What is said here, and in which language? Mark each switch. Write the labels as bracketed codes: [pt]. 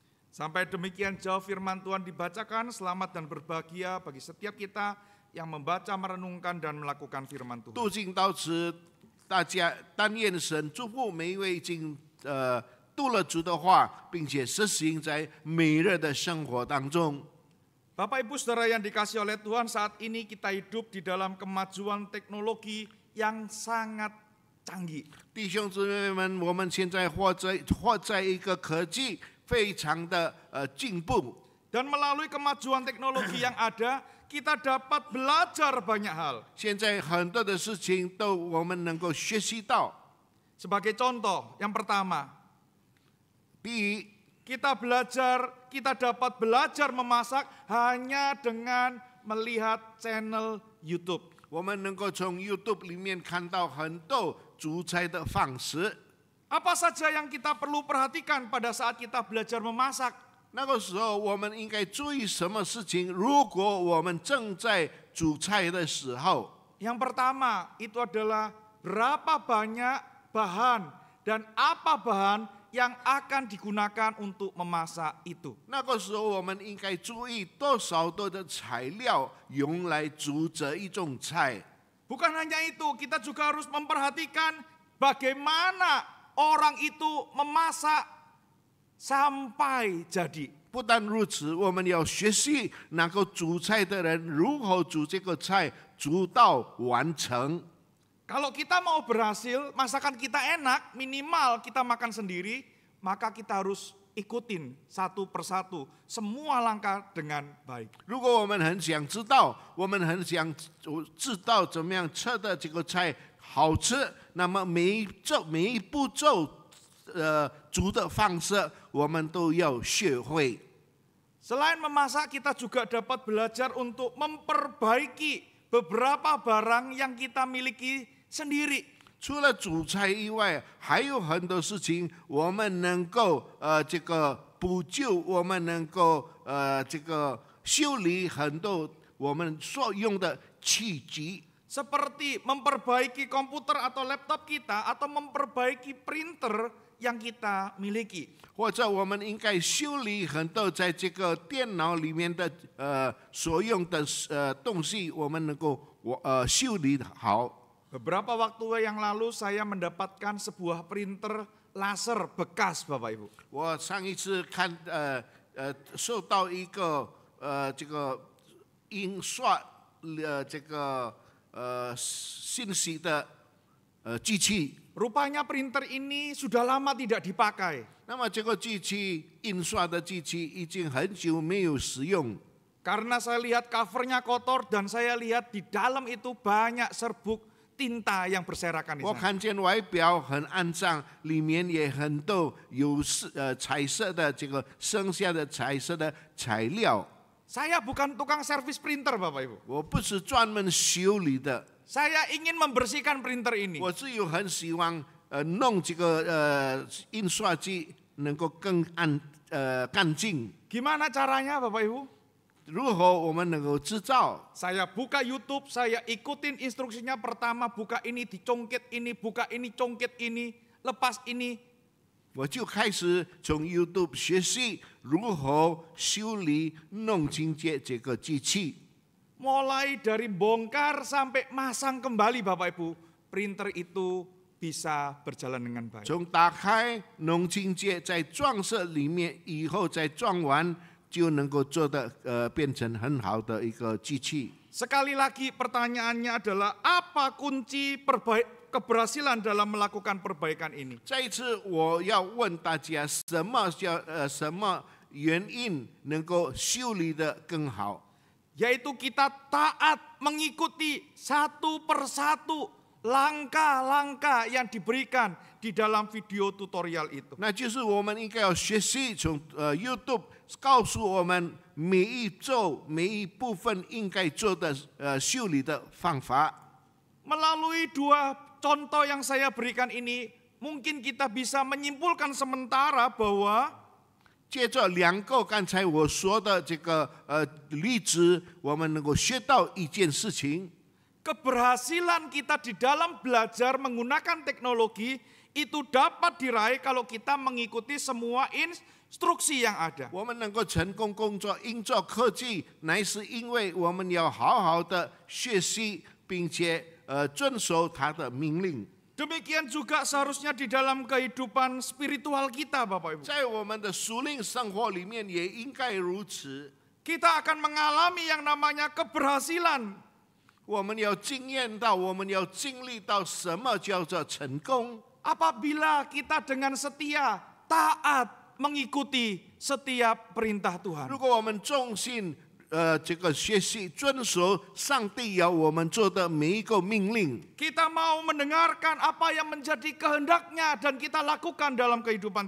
[id] Sampai demikian jauh firman Tuhan dibacakan, selamat dan berbahagia bagi setiap kita yang membaca, merenungkan, dan melakukan firman Tuhan. [zh] 读经到此，大家但愿神祝福每一位已经读了主的话，并且实行在每日的生活当中。 [id] Bapak Ibu Saudara yang dikasihi oleh Tuhan, saat ini kita hidup di dalam kemajuan teknologi yang sangat canggih. [zh] 弟兄姊妹们，我们现在活在一个科技非常的进步。 [id] Dan melalui kemajuan teknologi yang ada, kita dapat belajar banyak hal. [zh] 现在很多的事情都我们能够学习到。 [id] Sebagai contoh, yang pertama, [zh] 第一， [id] kita dapat belajar memasak hanya dengan melihat channel YouTube. [zh] 我们能够从 YouTube 里面看到很多煮菜的方式。 [id] Apa saja yang kita perlu perhatikan pada saat kita belajar memasak? [zh] 那个时候，我们应该注意什么事情？如果我们正在煮菜的时候， [id] Yang pertama itu adalah berapa banyak bahan dan apa bahan yang akan digunakan untuk memasak itu. [zh] 那个时候我们应该注意多少的材料用来煮这一种菜。 [id] Bukan hanya itu, kita juga harus memperhatikan bagaimana orang itu memasak sampai jadi. [zh] 不但如此，我们要学习那个煮菜的人如何煮这个菜，煮到完成。 [id] Kalau kita mau berhasil, masakan kita enak, minimal kita makan sendiri, maka kita harus ikutin satu persatu semua langkah dengan baik. [zh] 如果我们很想知道，我们很想知道怎么样吃的这个菜好吃，那么每一步骤煮的方式，我们都要学会。 [id] Selain memasak, kita juga dapat belajar untuk memperbaiki beberapa barang yang kita miliki sendiri. [zh] 除了煮菜以外，还有很多事情我们能够这个补救，我们能够这个修理很多我们所用的器具。 [id] Seperti memperbaiki komputer atau laptop kita atau memperbaiki printer yang kita miliki. [zh] 或者我们应该修理很多在这个电脑里面的所用的东西，我们能够修理好。 [id] Beberapa waktu yang lalu saya mendapatkan sebuah printer laser bekas, Bapak Ibu. [zh] 我上一次看收到一个这个印刷这个信息的机器。 [id] Rupanya printer ini sudah lama tidak dipakai. [zh] 那么这个机器印刷的机器已经很久没有使用。 [id] Karena saya lihat covernya kotor dan saya lihat di dalam itu banyak serbuk tinta yang berserakan di [zh] 我 [id] sana. [zh] 看见外表很肮脏，里面也很多有彩色的这个剩下的彩色的材料。 [id] Saya bukan tukang servis printer, Bapak Ibu. [zh] 我不是专门修理的， [id] Saya ingin membersihkan printer ini. [zh] 我只有很希望弄这个印刷机能够更干净。 [id] Gimana caranya, Bapak Ibu? [zh] 如何我们能够制造？ [id] Saya buka YouTube, saya ikutin instruksinya. Pertama buka ini, dicongket ini, buka ini, congket ini, lepas ini. [zh] 我就开始从 YouTube 学习如何修理弄清洁这个机器。 [id] Mulai dari bongkar sampai masang kembali, Bapak Ibu, printer itu bisa berjalan dengan baik. [zh] 从打开弄清洁，在装饰里面以后再装完，就能够做的变成很好的一个机器。 [id] Sekali lagi pertanyaannya adalah apa kunci keberhasilan dalam melakukan perbaikan ini? [zh] 再一次，我要问大家，什么原因能够修理的更好？ [id] Yaitu kita taat mengikuti satu persatu langkah-langkah yang diberikan di dalam video tutorial itu. [zh] 那就是我们应该要学习从YouTube 告诉我们每一周每一部分应该做的修理的方法。 [id] Melalui dua contoh yang saya berikan ini, mungkin kita bisa menyimpulkan sementara bahwa [zh] 借着两个刚才我说的这个例子，我们能够学到一件事情。 [id] keberhasilan kita di dalam belajar menggunakan teknologi itu dapat diraih kalau kita mengikuti semua instruksi yang ada. [zh] 我们能够成功工作，应做科技，乃是因为我们要好好的学习，并且遵守他的命令。 [id] Demikian juga seharusnya di dalam kehidupan spiritual kita, Bapak Ibu. [zh] 在我们的属灵生活里面也应该如此。 [id] Kita akan mengalami yang namanya keberhasilan. [zh] 我们要经验到，我们要经历到什么叫做成功。 [id] Apabila kita dengan setia, taat, mengikuti setiap perintah Tuhan. [zh] 如果我们忠心这个学习遵守上帝要我们做的每一个命令， [id] Kita mau mendengarkan apa yang menjadi kehendaknya dan kita lakukan dalam kehidupan